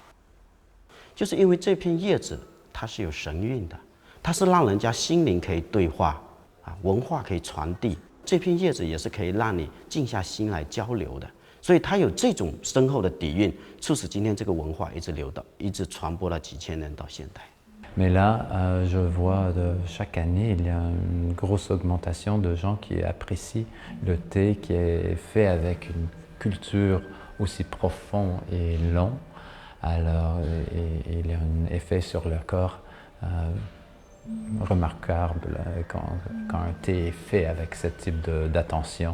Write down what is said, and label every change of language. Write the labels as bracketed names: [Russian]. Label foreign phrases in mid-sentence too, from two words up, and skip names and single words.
[Chinese] 就是因为这片叶子它是有神韵的，它是让人家心灵可以对话啊，文化可以传递。这片叶子也是可以让你静下心来交流的，所以它有这种深厚的底蕴，促使今天这个文化一直传播了几千年到现代。 [French] Mais là, je vois chaque année, il y a une grosse augmentation de gens qui apprécient le thé qui est fait avec une culture aussi profond et long, alors il y a un effet sur le corps remarquable quand un thé est fait avec ce type d'attention.